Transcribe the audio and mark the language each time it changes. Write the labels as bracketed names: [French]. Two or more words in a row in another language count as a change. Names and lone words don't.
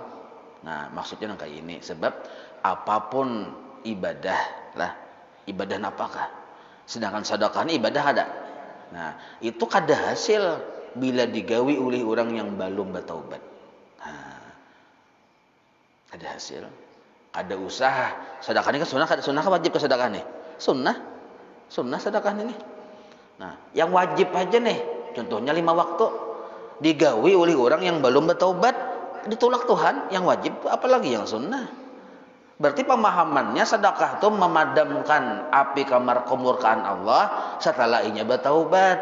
[Indonesian] Nah maksudnya kayak ini, sebab apapun ibadah lah, ibadah apakah? Sedangkan sedekah ini ibadah ada. Nah itu kada hasil bila digawi oleh orang yang belum bertaubat. [Banjar] Kada hasil, kada usaha. [Indonesian] Sedekah ini kan sunnah, kada sunnah wajib ke sedekah nih? Sunnah sedekah ini. Nah yang wajib aja nih. Contohnya 5 waktu digawi oleh orang yang belum bertaubat, ditolak Tuhan. Yang wajib apalagi yang sunnah. Berarti pemahamannya sedekah itu memadamkan api kamar kemurkaan Allah setelah inya bertaubat.